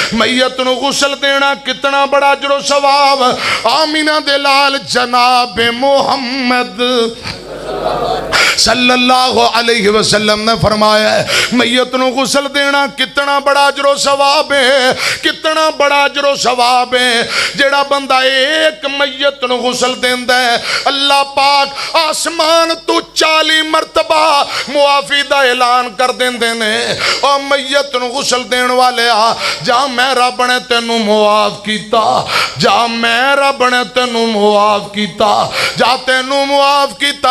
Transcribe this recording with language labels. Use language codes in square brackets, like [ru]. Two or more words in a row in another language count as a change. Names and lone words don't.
[pa] میت نوں غسل دینا کتنا بڑا اجر ثواب. آمنہ دے لال جناب محمد [ar] صلى الله عليه وسلم [pa] نے فرمایا ہے میت نوں غسل دینا کتنا بڑا اجر ثواب ہے، کتنا بڑا اجر ثواب ہے. جہڑا بندہ اک میت نوں غسل دیندا ہے اللہ پاک آسمان توں 40 مرتبہ معافی دا اعلان کر دیندے نے. اور میت نوں غسل دین والے آ جا میں رب نے تینوں معاف کیتا، جا میں رب نے تینوں معاف کیتا، جا تینوں معاف کیتا.